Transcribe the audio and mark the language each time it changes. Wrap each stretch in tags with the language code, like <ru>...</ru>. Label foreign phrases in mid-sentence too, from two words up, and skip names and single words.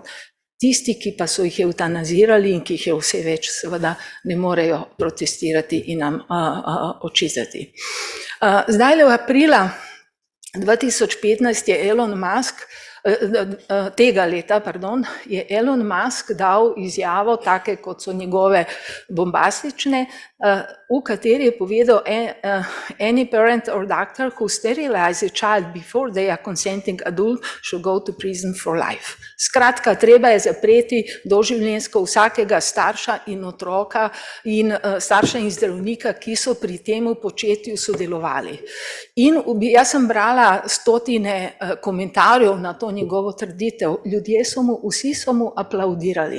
<sl>Tisti, ki pa so jih eutanazirali in ki jih je vse več, seveda ne morejo protestirati in nam očitati. Zdaj v aprila 2015 je je Elon Musk dal izjavo, take kot so njegove bombastične, v kateri je povedal,</sl> <en>any parent or doctor who sterilizes a child before they are consenting adult should go to prison for life.</en> <sl>Skratka, treba je zapreti doživljenjsko vsakega starša in otroka in starša in zdravnika, ki so pri tem početju sodelovali. In jaz sem brala stotine komentarjev na to njegovo trditev, vsi so mu aplaudirali.</sl>